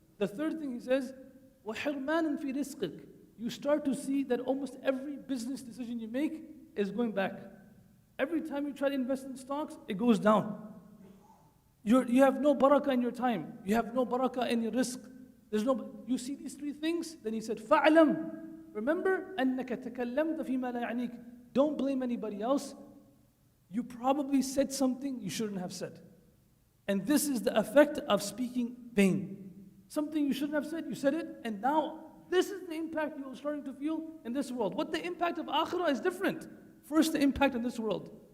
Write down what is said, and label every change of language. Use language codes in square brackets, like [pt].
[en] The third thing he says, [ar] وَحِرْمَانًا فِي رِزْقِكَ. [en] You start to see that almost every business decision you make is going back. Every time you try to invest in stocks, it goes down. You have no barakah in your time. You have no barakah in your rizq. You see these three things? [ar] Then he said, فَعْلَمْ. [en] Remember, [ar] أَنَّكَ تَكَلَّمْتَ فِي مَا لَا يَعْنِيكَ. [en] Don't blame anybody else. You probably said something you shouldn't have said. And this is the effect of speaking vain. Something you shouldn't have said, you said it, and now this is the impact you're starting to feel in this world. What the impact of akhirah is different. First, the impact in this world.